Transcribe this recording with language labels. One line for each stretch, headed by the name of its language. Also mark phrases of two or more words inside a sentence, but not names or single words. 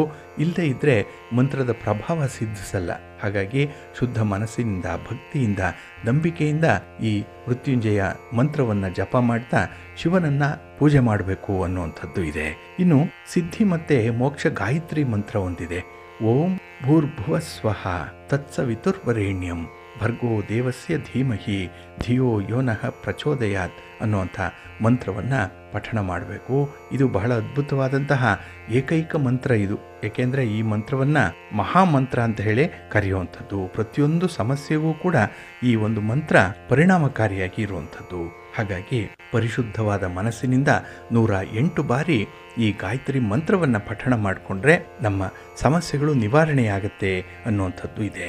Kannada: ಇಲ್ಲದೇ ಇದ್ದರೆ ಮಂತ್ರದ ಪ್ರಭಾವ ಸಿದ್ಧಿಸಲ್ಲ. ಹಾಗಾಗಿ ಶುದ್ಧ ಮನಸ್ಸಿನಿಂದ, ಭಕ್ತಿಯಿಂದ, ನಂಬಿಕೆಯಿಂದ ಈ ಮೃತ್ಯುಂಜಯ ಮಂತ್ರವನ್ನು ಜಪ ಮಾಡ್ತಾ ಶಿವನನ್ನು ಪೂಜೆ ಮಾಡಬೇಕು ಅನ್ನುವಂಥದ್ದು ಇದೆ. ಇನ್ನು ಸಿದ್ಧಿ ಮತ್ತು ಮೋಕ್ಷ ಗಾಯತ್ರಿ ಮಂತ್ರ ಒಂದಿದೆ.
Sanskrit: ಓಂ ಭೂರ್ಭುವ ಸ್ವಃ ತತ್ಸವಿತುರ್ವರೇಣ್ಯಂ ಭರ್ಗೋ ದೇವಸ್ಯ ಧೀಮಹಿ ಧಿಯೋ ಯೋನಃ ಪ್ರಚೋದಯಾತ್
Kannada: ಅನ್ನುವಂಥ ಮಂತ್ರವನ್ನು ಪಠಣ ಮಾಡಬೇಕು. ಇದು ಬಹಳ ಅದ್ಭುತವಾದಂತಹ ಏಕೈಕ ಮಂತ್ರ ಇದು. ಏಕೆಂದರೆ ಈ ಮಂತ್ರವನ್ನು ಮಹಾಮಂತ್ರ ಅಂತ ಹೇಳಿ ಕರೆಯುವಂಥದ್ದು. ಪ್ರತಿಯೊಂದು ಸಮಸ್ಯೆಗೂ ಕೂಡ ಈ ಒಂದು ಮಂತ್ರ ಪರಿಣಾಮಕಾರಿಯಾಗಿ ಇರುವಂಥದ್ದು. ಹಾಗಾಗಿ ಪರಿಶುದ್ಧವಾದ ಮನಸ್ಸಿನಿಂದ 108 ಬಾರಿ ಈ ಗಾಯತ್ರಿ ಮಂತ್ರವನ್ನು ಪಠಣ ಮಾಡಿಕೊಂಡ್ರೆ ನಮ್ಮ ಸಮಸ್ಯೆಗಳು ನಿವಾರಣೆಯಾಗುತ್ತೆ ಅನ್ನುವಂಥದ್ದು ಇದೆ.